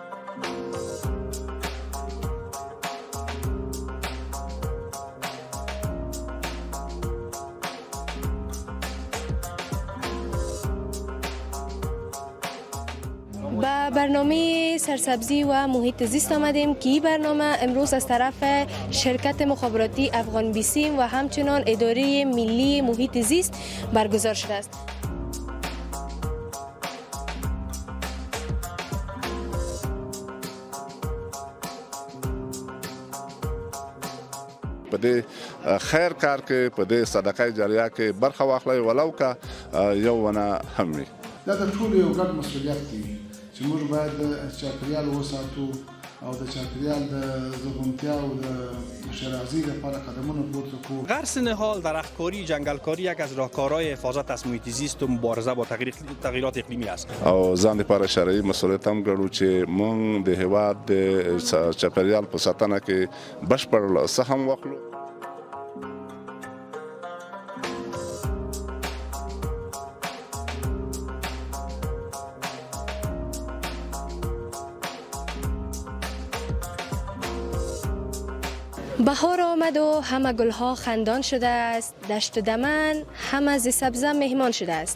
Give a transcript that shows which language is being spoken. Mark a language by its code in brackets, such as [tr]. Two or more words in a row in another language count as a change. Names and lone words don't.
[fa] به برنامه سرسبزی و محیط زیست آمدیم که این برنامه امروز از طرف شرکت مخابراتی افغان بیسیم و همچنان اداره ملی محیط زیست برگزار شده است. [ps] په دې خیر کار کې په دې صدقه جاریه کې برخه واخلئ ولو که یو ونه هم وي. دا د ټولو یو ګډ مسؤلیت دی چې موږ باید چاپیریال وساتو او د چاپیریال د زرغونتیا او د شرازی لپاره قدمونه پورته کړو. [fa] غرس نهال، درختکاری، جنگلکاری یک از راهکارهای حفاظت از محیط زیست و مبارزه با تغییرات اقلیمی است. [ps] او ځان لپاره شرعي مسؤلیت هم ګڼو چې موږ د هېواد د چاپیریال په ساتنه کې بشپړ سهم واخلو. [fa] بهار آمد و همه گلها خندان شده است، دشت و دمن همه ز سبزه مهمان شده است.